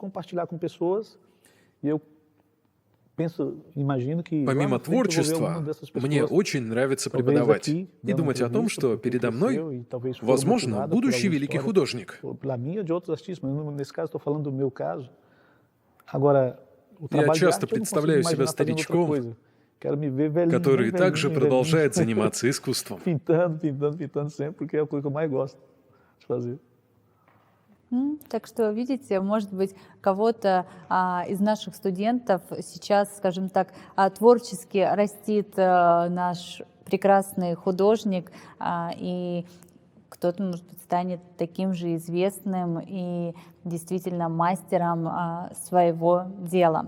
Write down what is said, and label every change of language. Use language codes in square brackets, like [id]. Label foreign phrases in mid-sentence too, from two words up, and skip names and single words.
[ru] Помимо творчества, мне очень нравится преподавать и думать о том, что передо мной, возможно, будущий великий художник. Я часто представляю себя старичком, который также продолжает заниматься искусством. [pt] Pintando sempre, porque é a coisa que eu mais gosto de fazer. [ru] Так что, видите, может быть, кого-то из наших студентов сейчас, скажем так, творчески растит наш прекрасный художник, и кто-то, может быть, станет таким же известным и действительно мастером своего дела.